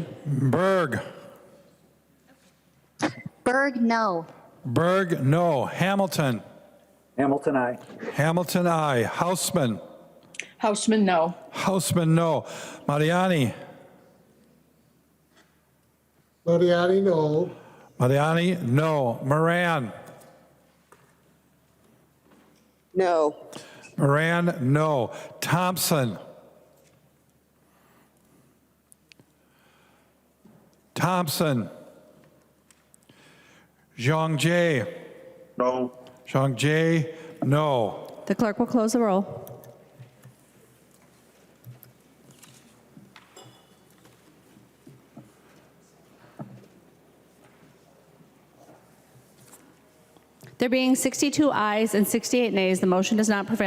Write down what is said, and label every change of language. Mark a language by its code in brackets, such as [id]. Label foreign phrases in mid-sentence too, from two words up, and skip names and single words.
[en] Berg. Berg, no. Berg, no. Hamilton. Hamilton, aye. Hamilton, aye. Hausman. Hausman, no. Hausman, no. Mariani. Mariani, no. Mariani, no. Moran. No. Moran, no. Thompson. Thompson. Zhang-Jie. No. Zhang-Jie, no. The clerk will close the roll. There being 62 ayes and 68 nays, the motion does not prevail.